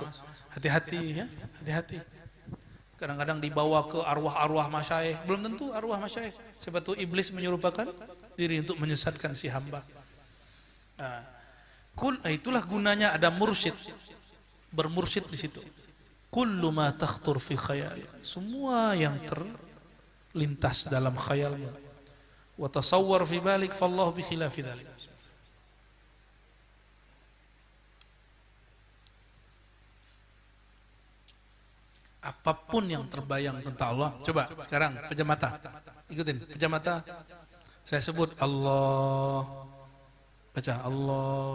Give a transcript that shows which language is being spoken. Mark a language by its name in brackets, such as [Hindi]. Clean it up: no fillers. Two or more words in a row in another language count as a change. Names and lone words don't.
[Indonesian] Hati-hati, ya, hati-hati. Kadang-kadang dibawa ke arwah-arwah masyayikh, belum tentu arwah masyayikh. Sebab itu iblis menyerupakan diri untuk menyesatkan si hamba. Nah, itulah gunanya ada mursyid, bermursyid di situ. [Arabic] كل ما تخطر في خيال, [Indonesian] semua yang terlintas dalam khayalmu. [Arabic] وتصور في بالك فالله بخلاف ذلك. [Indonesian] Apapun yang terbayang tentang Allah, coba sekarang pejam mata, ikutin pejam mata. Saya sebut Allah, baca Allah.